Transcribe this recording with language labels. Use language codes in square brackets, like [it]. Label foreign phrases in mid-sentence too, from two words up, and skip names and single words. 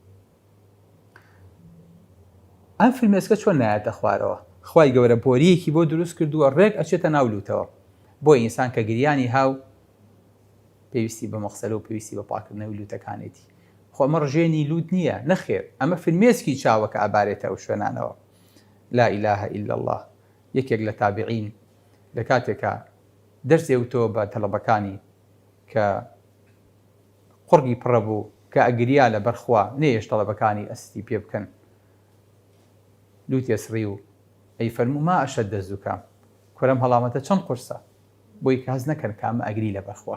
[ckb] ئەم فرمێسکە چۆن نایەتە خوارەوە؟ خوای گەورە بۆریەکی بۆ دروست کردووە ڕێک ئەچێتە ناو لوتەوە بۆ ئینسان کە گریانی هاو پێویستی بە مەغسەلە و پێویستی بە پاکردنەوەی لوتەکانێتی. خۆ ئەمە ڕژێنی لوت نییە نەخێر ئەمە فرمێسکی چاوەکە ئەبارێتە ئەو شوێنانەوە. [ar] لا إله إلا الله. [ckb] یەکێک لە تابعین لە کاتێکە دەرسێ وتۆ بە تەڵەبەکانی کە قوڕگی پڕە بوو کە ئەگریا لە بەرخوا نێش تەڵەبەکانی ئەستی پێ بکەن لوتی ئەسڕی و ئەی فەرموو [ar] ما ئەشەدە زوکام [ckb] کورەم هەڵامەتە چەند قورسە بۆی کە هەز نەکەن کامە ئەگری لە بەرخوا.